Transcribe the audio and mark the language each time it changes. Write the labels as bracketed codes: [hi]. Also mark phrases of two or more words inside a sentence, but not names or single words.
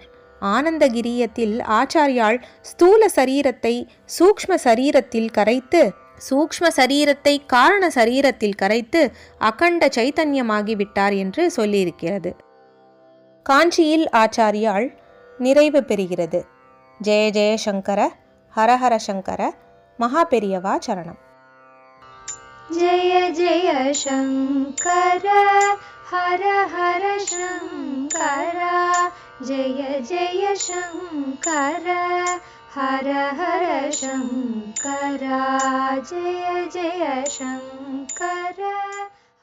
[ta] ஆனந்தகிரியத்தில் ஆச்சாரியால் ஸ்தூல சரீரத்தை சூக்ஷ்ம சரீரத்தில் கரைத்து, சூக்ஷ்ம சரீரத்தை காரண சரீரத்தில் கரைத்து அகண்ட சைத்தன்யமாகிவிட்டார் என்று சொல்லியிருக்கிறது. காஞ்சியில் ஆச்சாரியால் நிறைவு பெறுகிறது. ஜெய ஜெய சங்கர, ஹரஹர சங்கர, மகா பெரியவா சரணம். [sa] जय जय शङ्कर हर हर शङ्कर, जय जय शङ्कर हर हर शङ्कर, जय जय शङ्कर।